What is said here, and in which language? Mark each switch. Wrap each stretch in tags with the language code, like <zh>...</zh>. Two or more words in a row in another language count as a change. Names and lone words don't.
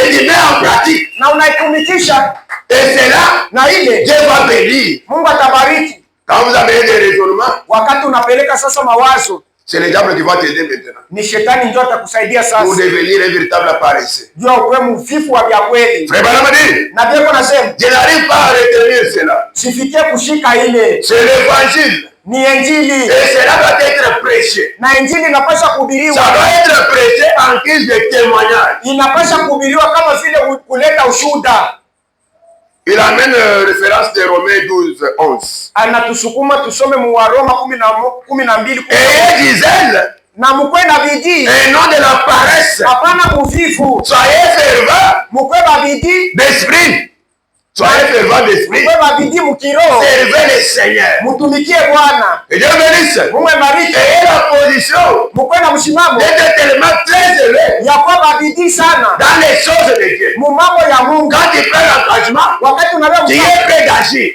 <fr>Et tu mets en pratique.</fr> <sw>Na unaitumikisha.</sw> <fr>Et c'est là,</fr> <sw>na ile</sw> <fr>Dieu va bénir.</fr> <sw>Mungu atabariki.</sw> <fr>Quand vous avez des raisonnements,</fr> <sw>wakati unapeleka sasa mawazo,</sw> <fr>c'est le diable qui va t'aider maintenant.</fr> <sw>Ni shetani ndio atakusaidia sasa.</sw> <fr>Pour devenir un véritable paresseux.</fr> <sw>Jua uwe mvivu wa vya kweli.</sw> <fr>Frère Branham dit.</fr> <sw>Na Biblia inasema,</sw> <fr>je n'arrive pas à retenir cela.</fr> <sw>Sifikie kushika ile.</sw> <fr>C'est l'évangile.</fr> <sw>Ni injili.</sw> <fr>Et cela doit être prêché.</fr> <sw>Na injili inapaswa kuhubiriwa.</sw> <fr>Ça doit être prêché en guise de témoignage.</fr> <sw>Inapaswa kuhubiriwa kama vile kuleta ushuhuda.</sw> <fr>Il amène référence de Romains 12:11.</fr> <sw>Anatusukuma tusome mu Roma 12:12.</sw> <fr>Et disait</fr> <sw>na mukwe na bidii.</sw> <fr>Et non de la paresse.</fr> <sw>Hapana uvivu.</sw> <fr>Soyez fervents.</fr> <sw>Mukwe na bidii</sw> <fr>d'esprit. Soyez fervent d'esprit. Servez le Seigneur. Et Dieu bénisse. Et la position d'être tellement très élevé dans les choses de Dieu. Quand tu prends l'engagement, tu es prêt d'agir.</fr>